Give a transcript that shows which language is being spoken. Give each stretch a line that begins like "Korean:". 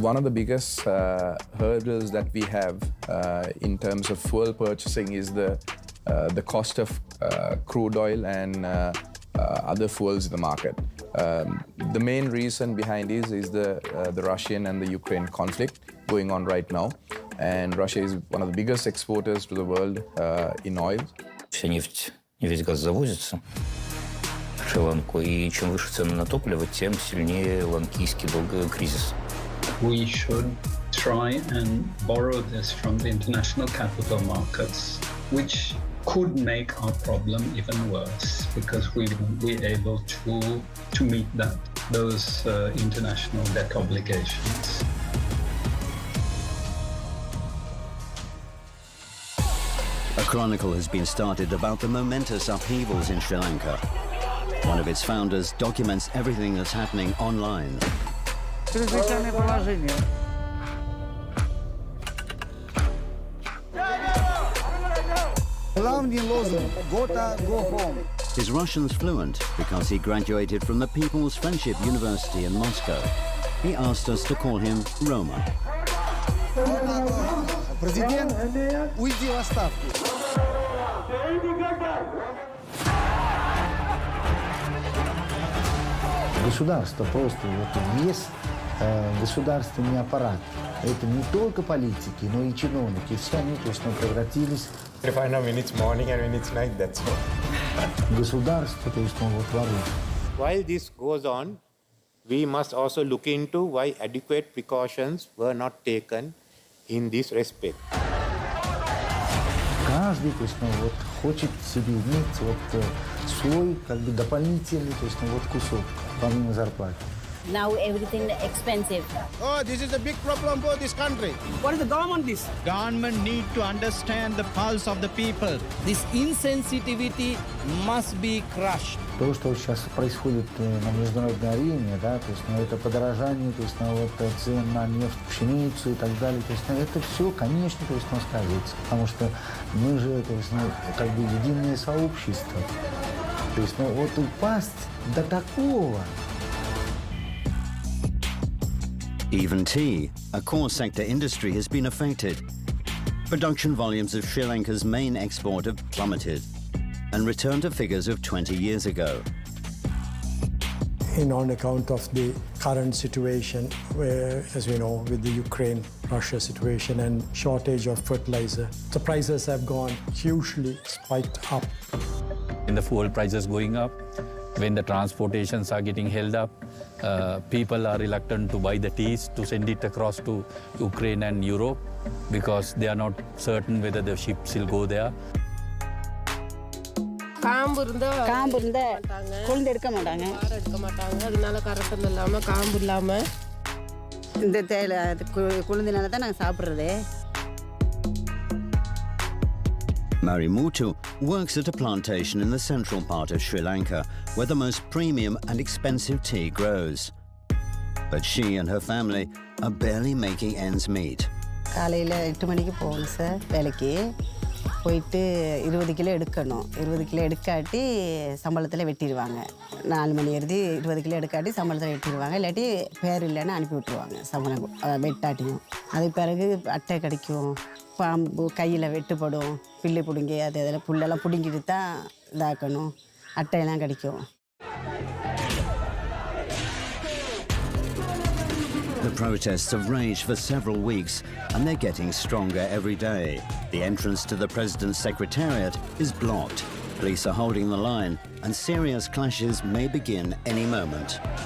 English: One of the biggest hurdles that we have in terms of fuel purchasing is the cost of crude oil and other fuels in the market. The main reason behind this is the Russian and the Ukraine conflict going on right now. And Russia is one of the biggest exporters to the world in oil.
Russian: Вся нефть и весь газ завозится в Шри-Ланку, и чем выше цены на топливо, тем сильнее ланкийский кризис.
English: We should try and borrow this from the international capital markets, which could make our problem even worse because we won't be able to meet those international debt obligations. A chronicle has been started about the momentous upheavals in Sri Lanka. One of its founders documents everything that's happening online.
Russian: Чрезвычайное положение. Главный лозунг «Гота,
English: go home». His Russian's fluent because he graduated from the People's Friendship University in Moscow. He asked us to call him Roma.
Russian: Президент, уйди в отставку. Государство просто, вот весь государственный аппарат, это не только политики, но и чиновники, все они точно превратились.
English: I know when it's morning and when it's night, that's all.
Russian: Государство, то есть вот ворует.
English: While this goes on, we must also look into why adequate precautions were not taken in this respect.
Russian: Каждый, то есть, вот, хочет себе иметь вот свой, как бы, дополнительный, то есть, вот кусок, помимо зарплаты.
English: Now everything expensive. Oh, this is a big problem for this country. What is the government this? Government need to understand the pulse of the people. This insensitivity must be crushed.
Russian: То, что сейчас происходит на международной арене, да, то есть, это подорожание, то есть, вот, цен на нефть, пшеницу и так далее, то есть, это все, конечно, то есть, сказывается, потому что мы же, то есть, как бы единое сообщество. То есть, вот упасть до такого.
English: Even tea, a core sector industry, has been affected. Production volumes of Sri Lanka's main export have plummeted and returned to figures of 20 years ago. On account of the current situation, where, as we know, with the Ukraine-Russia situation and shortage of fertilizer, the prices have gone hugely spiked up. In the fuel prices going up, when the transportations are getting held up, people are reluctant to buy the teas to send it across to Ukraine and Europe because they are not certain whether the ships will go there.
Tamil: காம்பு இருந்தா கொழுந்து எடுக்க மாட்டாங்க அதனால current இல்லாம காம்பு இல்லாம இந்த தேயிலை கொழுந்தினால தான் நாங்கள் சாப்பிட்றதே.
English: Marimutu works at a plantation in the central part of Sri Lanka, where the most premium and expensive tea grows. But she and her family are barely making ends meet.
Tamil: காலையில் 8 மணிக்கு போகணும் சார் வேலைக்கு. போயிட்டு 20 kilo எடுக்கணும். 20 kilo எடுக்காட்டி சம்பளத்தில் வெட்டிடுவாங்க. 4 மணி எழுதி 20 kilo எடுக்காட்டி சம்பளத்தில் வெட்டிடுவாங்க. இல்லாட்டி பேர் இல்லைன்னு அனுப்பி விட்டுருவாங்க சம்பளம் வெட்டாட்டியும். அதுக்கு பிறகு அட்டை கிடைக்கும், பாம்பு கையில் வெட்டுப்படும், பில்லு பிடுங்கி அது இதெல்லாம் புல்லெல்லாம் பிடுங்கிட்டு தான் இதாக்கணும், அட்டையெல்லாம் கிடைக்கும்.
English: The protests have raged for several weeks and they're getting stronger every day. The entrance to the President's Secretariat is blocked. Police are holding the line and serious clashes may begin any moment.